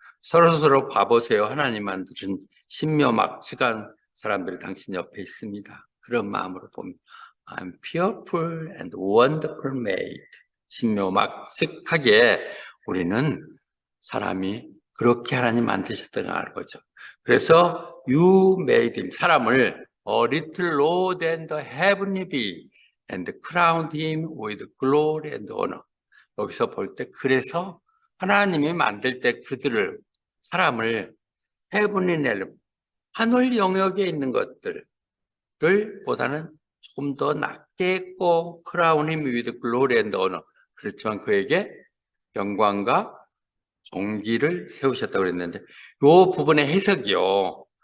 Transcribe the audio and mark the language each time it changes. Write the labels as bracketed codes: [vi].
[ko] 서로 봐보세요. 하나님 만드신 신묘막측한 사람들이 당신 옆에 있습니다. 그런 마음으로 보면 [en] I'm fearful and wonderful made [ko] 신묘막측하게 우리는 사람이 그렇게 하나님 만드셨다는 걸 거죠. [en] 그래서 you made him [ko] 사람을 [en] a little lower than the heavenly being and crowned him with glory and honor. [ko] 여기서 볼 때 그래서 하나님이 만들 때 그들을 사람을 [en] heavenly realm [ko] 하늘 영역에 있는 것들을 보다는 조금 더 낮게 했고 [en] crown him with glory and honor. [ko] 그렇지만 그에게 영광과 종기를 세우셨다고 그랬는데 이 부분의 해석이요.